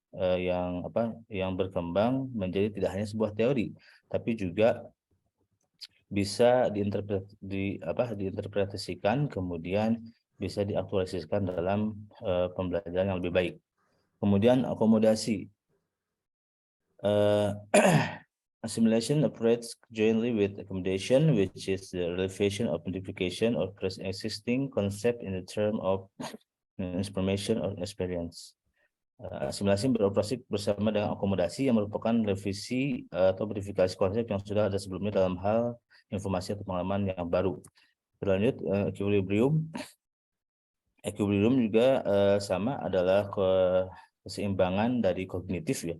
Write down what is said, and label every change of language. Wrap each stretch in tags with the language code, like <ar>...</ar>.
<id>Yang berkembang menjadi tidak hanya sebuah teori tapi juga bisa diinterpretasikan kemudian bisa diaktualisasikan dalam pembelajaran yang lebih baik. Kemudian akomodasi.</id> <en>Assimilation operates jointly with accommodation, which is the relation of modification of pre-existing concept in the term of information or experience.</en> <id>Asimilasi beroperasi bersama dengan akomodasi yang merupakan revisi atau modifikasi konsep yang sudah ada sebelumnya dalam hal informasi atau pengalaman yang baru. Berlanjut, equilibrium. Equilibrium juga sama adalah keseimbangan dari kognitif ya.</id>